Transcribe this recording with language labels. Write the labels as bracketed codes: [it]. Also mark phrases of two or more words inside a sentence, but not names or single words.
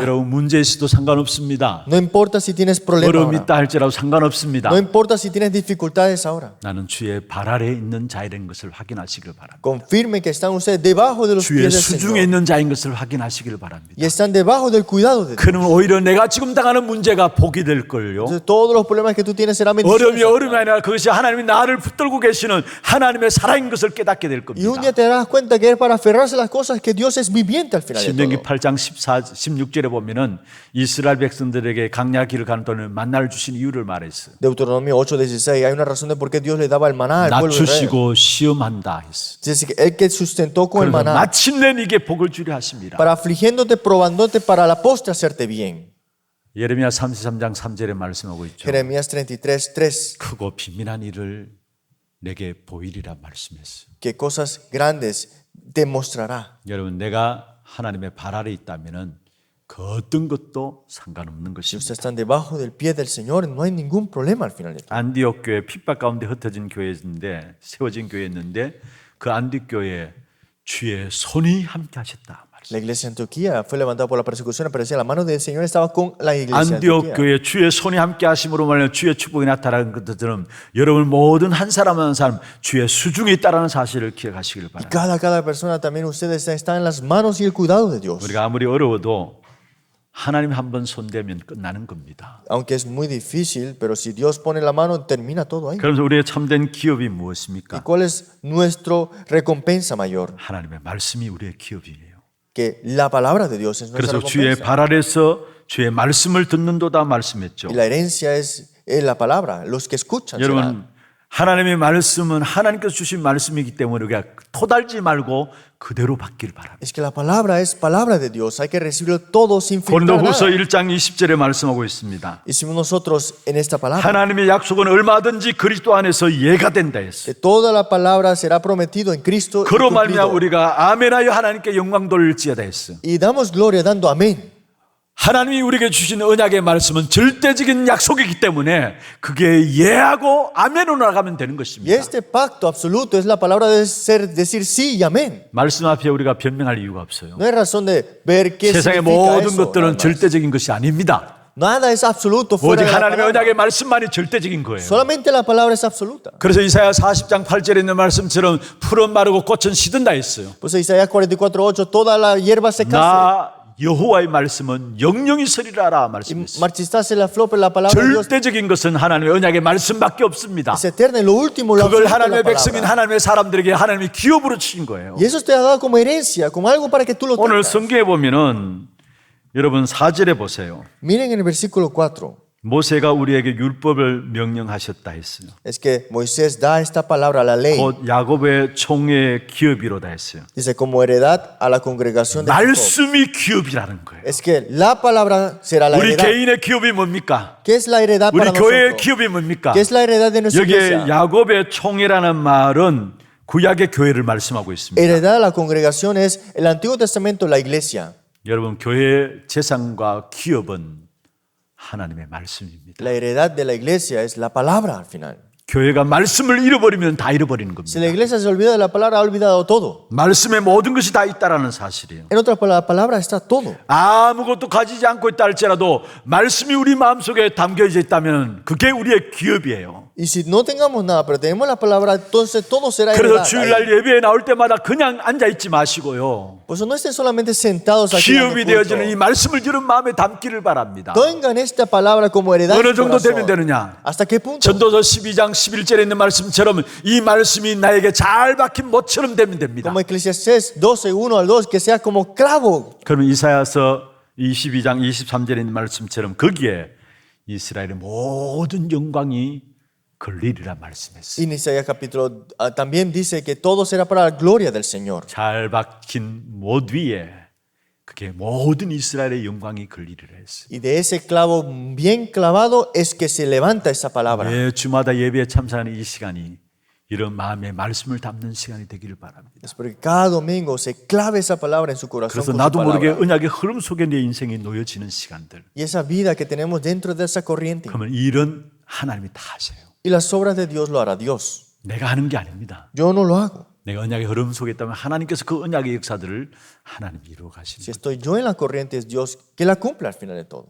[ko] 여러분 문제 있어도 상관없습니다. [es] No importa si tienes problemas [ko] 어려움이 [es] ahora. [ko] 있다 할지라도 상관없습니다. [es] No importa si tienes dificultades ahora. [ko] 나는 주의 발 아래에 있는 자이라는 것을 확인하시길 바랍니다. [es] Confirmen que están ustedes debajo de los [ko] 주의 [es] pies del [ko] 수중에 [es] Señor. [ko] 있는 자인 것을 확인하시길 바랍니다. [es] Y están debajo del cuidado de Dios. [ko] 그러면 오히려 내가 지금 당하는 문제가 복이 될 걸요. [es] Entonces, todos los problemas que tú tienes serán [ko] 어려움이 [es] bendiciones. [ko] 어려움이 아니라 그것이 하나님이 나를 붙들고 계시는 하나님의 살아있는 것을 깨닫게 될 [es] Y un [ko] 겁니다. [es] día te darás cuenta que es para aferrarse a las cosas que Dios es viviente al final de [ko] 신명기 [es] todo. [ko] 8장 16절에 보면은 이스라엘 백성들에게 강야 길을 가는 동안 만나를 주신 이유를 말했어요. [es] Deuteronomio 8:16. Hay una razón de por qué Dios le daba el maná al pueblo de Israel. [ko] 낮추시고 시험한다 했어. [es] Dice que el que sustentó con el [ko] 그래서 [es] maná [ko] 마침내 네게 복을 주려 하십니다. [es] para afligiéndote, probándote para la postre hacerte bien. [ko] 예레미야 33장 3절에 말씀하고 있죠. [es] Jeremías 33:3. [ko] 크고 비밀한 일을 내게 보이리라 말씀했어요. [es] Que cosas grandes te mostrará. [ko] 여러분 내가 하나님의 발 아래 있다면은 그 어떤 것도 상관없는 [es] Si [ko] 것입니다. [es] ustedes están debajo del pie del Señor, no hay ningún problema al final de todo. [ko] 안디옥 교회 핍박 가운데 흩어진 교회인데 세워진 교회였는데 그 안디옥 교회에 주의 손이 함께 하셨다. [es] La iglesia de Antioquía fue levantada por la persecución, pero decía, la mano del Señor estaba con la iglesia de [ko] 안디옥 [es] Antioquía. [ko] 교회 주의 손이 함께 하심으로 말하면 주의 축복이 나타나는 것처럼 여러분 모든 한 사람 한 사람 주의 수중에 있다라는 사실을 기억하시길 바랍니다. [es] Cada persona también ustedes están en las manos y el cuidado de Dios. [ko] 우리가 아무리 어려워도 하나님 한 번 손대면 끝나는 겁니다. [es] Aunque es muy difícil, pero si Dios pone la mano, termina todo ahí. [ko] 그러면서 우리의 참된 기업이 [es] ¿Y [ko] 무엇입니까? [es] cuál es nuestra recompensa mayor? [ko] 하나님의 말씀이 우리의 기업이에요. [es] Que la palabra de Dios es nuestra [ko] 그래서 주의 [es] recompensa. [ko] 발 아래서 주의 말씀을 듣는도다 말씀했죠. [es] Y la herencia es la palabra, los que escuchan. serán. [ko] 여러분 하나님의 말씀은 하나님께서 주신 말씀이기 때문에 우리가 토달지 말고 그대로 받길 바랍니다. [es] Es que la palabra es palabra de Dios, hay que recibirlo todo sin filtrar [ko] 고린도후서 [es] nada. [ko] 1장 20절에 말씀하고 있습니다. [es] Y si nosotros en esta palabra, [ko] 하나님의 약속은 얼마든지 그리스도 안에서 예가 된다 했어요. [es] que toda la palabra será prometido en Cristo y [ko] 그로 말미암아 [es] cumplido. [ko] 우리가 아멘하여 하나님께 영광 돌릴지어다 했어요. [es] Y damos gloria dando amén. [ko] 하나님이 우리에게 주신 언약의 말씀은 절대적인 약속이기 때문에 그게 예하고 아멘으로 나가면 되는 [es] Y [ko] 것입니다. [es] este pacto absoluto es la palabra de decir sí y amén. [ko] 말씀 앞에 우리가 변명할 이유가 없어요. [es] No hay razón de ver qué [ko] 세상의 [es] significa [ko] 모든 [es] eso. [ko] 것들은 [es] nada más. [ko] 절대적인 것이 아닙니다. [es] Nada es absoluto fuera [ko] 오직 [es] de la [ko] 하나님의 [es] palabra. [ko] 언약의 말씀만이 절대적인 거예요. [es] Solamente la palabra es absoluta. [ko] 그래서 이사야 40장 8절에 있는 말씀처럼 풀은 마르고 꽃은 시든다 했어요. [es] Pues Isaías 44:8, toda la hierba secase. [ko] 나 여호와의 말씀은 영영이 서리라라 [es] Y [ko] 말씀했어요. [es] marchitase la flor, pero la palabra de Dios [ko] 절대적인 것은 하나님의 언약의 말씀밖에 없습니다. [es] es eterna. Y lo último, lo [ko] 그걸 [es] absoluto es [ko] 하나님의 [es] la [ko] 백성인 [es] palabra. [ko] 하나님의 사람들에게 하나님이 기업으로 주신 거예요. [es] Y eso te ha dado como herencia, como algo para que tú lo [ko] 오늘 [es] tengas. [ko] 성경에 보면은 여러분 4절에 보세요. [es] Miren en el versículo 4. [ko] 모세가 우리에게 율법을 명령하셨다 했어요. [es] Es que Moisés da esta palabra, la ley. [ko] 곧 야곱의 총의 기업이로다 했어요. [es] Dice, como heredad a la congregación de Jacob. [ko] 말씀이 기업이라는 거예요. [es] Es que la palabra será la [ko] 우리 [es] heredad. [ko] 개인의 기업이 뭡니까? [es] ¿Qué es la heredad [ko] 우리 [es] para [ko] 교회의 [es] nosotros? [ko] 기업이 뭡니까? [es] ¿Qué es la heredad de nuestra [ko] 여기에 [es] iglesia? [ko] 야곱의 총이라는 말은 구약의 교회를 말씀하고 있습니다. [es] Heredad a la congregación es el Antiguo Testamento, la iglesia. [ko] 여러분 교회의 재산과 기업은 하나님의 말씀입니다. [es] La heredad de la iglesia es la palabra al final. [ko] 교회가 말씀을 잃어버리면 다 잃어버리는 [es] Si la [ko] 겁니다. [es] iglesia se olvida de la palabra, ha olvidado todo. [ko] 말씀에 모든 것이 다 있다라는 사실이에요. [es] En otras palabras, la palabra está todo. [ko] 아무것도 가지지 않고 있다 할지라도 말씀이 우리 마음속에 담겨져 있다면 그게 우리의 기업이에요. [es] Y si no tengamos nada, pero tenemos la palabra, entonces todo será [ko] 그래서 [es] heredad. [ko] 주일날 예배에 나올 때마다 그냥 앉아있지 마시고요. [es] Por eso no estén solamente sentados aquí. en [ko] 기업이 [es] el culto. [ko] 되어지는 이 말씀을 들은 마음에 담기를 바랍니다. [es] Tengan esta palabra como heredad. en [ko] 어느 [es] su [ko] 정도 [es] corazón. [ko] 되면 되느냐? [es] ¿Hasta qué punto? [ko] 전도서 12장 11절에 있는 말씀처럼 이 말씀이 나에게 잘 박힌 못처럼 되면 됩니다. [es] Como Eclesiastés 12, 1 al 2, que sea como clavo. [ko] 그러면 이사야서 22장 23절에 있는 말씀처럼 거기에 이스라엘의 모든 영광이 걸리리라 말씀했어요. [es] En Isaías capítulo también dice que todo será para la gloria del Señor. [ko] 잘 박힌 못 위에 그게 모든 이스라엘의 영광이 걸리리라 했어요. [es] Y de ese clavo bien clavado es que se levanta esa palabra. [ko] 매 주마다 예배에 참석하는 이 시간이 이런 마음의 말씀을 담는 시간이 되기를 바랍니다. [es] Es porque cada domingo se clave esa palabra en su corazón. [ko] 그래서 [es] con su [ko] 나도 모르게 [es] palabra. [ko] 언약의 흐름 속에 내 인생이 놓여지는 시간들. [es] Y esa vida que tenemos dentro de esa corriente. [ko] 그러면 이런 하나님이 다 하세요. [es] Y las obras de Dios lo hará Dios. [ko] 내가 하는 게 아닙니다. [es] Yo no lo hago. [ko] 내가 언약의 흐름 속에 있다면 하나님께서 그 언약의 역사들을 하나님이 이루어 가시는 [es] Si [ko] 거예요. [es] estoy yo en la corriente, es Dios que la cumple al final de todo.